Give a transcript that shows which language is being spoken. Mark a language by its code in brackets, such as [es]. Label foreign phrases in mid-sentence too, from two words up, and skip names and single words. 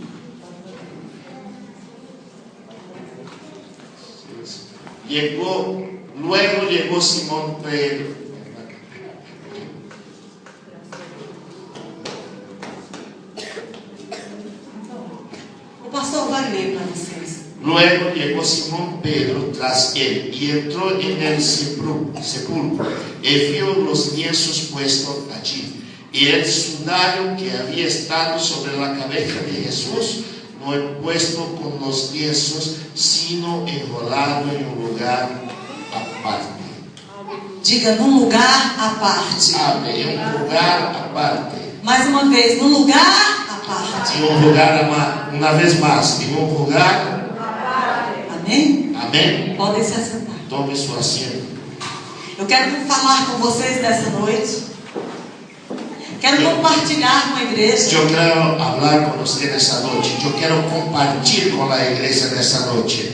[es] luego llegó Simón Pedro. [pt] o pastor vai ler para vocês. [es] Luego llegó Simón Pedro tras él y entró en el sepulcro y vio los lienzos puestos allí y el sudario que había estado sobre la cabeza de Jesús, no puesto con los lienzos, sino enrolado en un lugar aparte. [pt] Diga, num lugar à parte. Abre, [es] en un lugar aparte. [pt] Mais uma vez, num lugar à parte. [es] En un lugar, una vez más, en un lugar. [pt] Amém? Amém. Podem se assentar. Tome seu assento. Eu quero falar com vocês nessa noite. Quero compartilhar com a igreja Eu quero falar com você nessa noite. Eu quero compartilhar com a igreja nessa noite